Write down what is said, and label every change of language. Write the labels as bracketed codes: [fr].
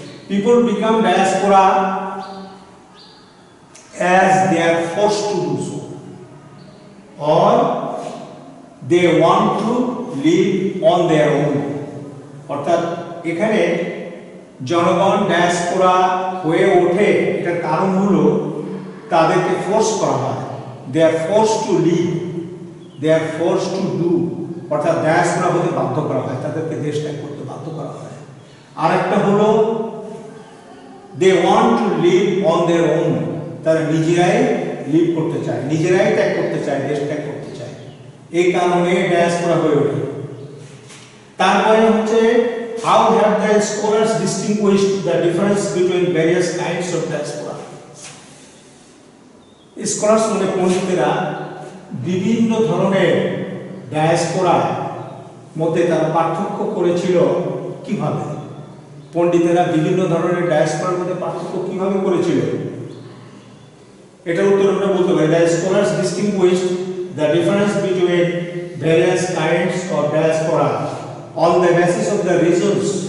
[en] people become diaspora as they are forced to do so or they want to live on their own, [bn] অর্থাৎ এখানে জনগণ diaspora হয়ে ওঠে, এটার কারণ হলো তাদেরকে ফোর্স করা হয়, [en] they are forced to live, they are forced to do, [bn] অর্থাৎ ডায়াসপোরা হতে বাধ্য করা হয়, তাদেরকে দেশ ত্যাগ করতে বাধ্য করা হয়। আরেকটা হলো [en] they want to live on their own, [bn] তারা নিজেরাই লিভ করতে চায়, নিজেরাই ত্যাগ করতে চায়, দেশ ত্যাগ করতে চায়, এই কারণে ডায়াসপোরা হয়ে ওঠে। তারপরে হচ্ছে [en] how have the scholars distinguished the difference between various kinds of diaspora? [bn] Scholars মানে পণ্ডিতেরা বিভিন্ন ধরনের ডায়াসপোরার মধ্যে তারা পার্থক্য করেছিল কিভাবে? পণ্ডিতেরা বিভিন্ন ধরনের ডায়াসপোরার মধ্যে পার্থক্য কিভাবে করেছিল, এটা উত্তর আমরা বলতে পারি। [en] The scholars distinguished the difference between various kinds of diaspora on the basis of the reasons